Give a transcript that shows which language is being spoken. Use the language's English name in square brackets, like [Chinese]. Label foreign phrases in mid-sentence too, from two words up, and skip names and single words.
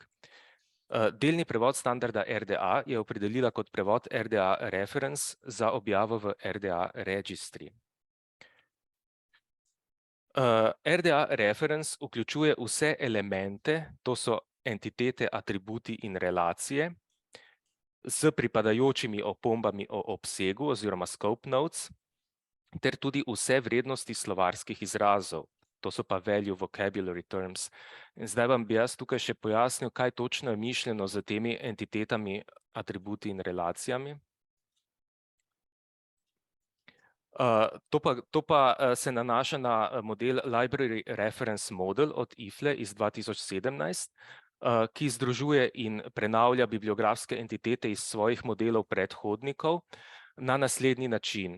[Slovenian] Delni prevod standarda RDA je opredelila kot prevod RDA Reference za objavo v RDA Registry. RDA Reference vključuje vse elemente, to so entitete, atributi in relacije, s pripadajočimi opombami o obsegu oziroma [English] scope notes, [Slovenian] ter tudi vse vrednosti slovarskih izrazov. To so pa [English] value vocabulary terms. [Slovenian] In zdaj vam bi jaz tukaj še pojasnil, kaj točno je mišljeno z temi entitetami, atributi in relacijami. To pa se nanaša na model Library Reference Model od IFLE iz 2017, ki združuje in prenavlja bibliografske entitete iz svojih modelov predhodnikov na naslednji način.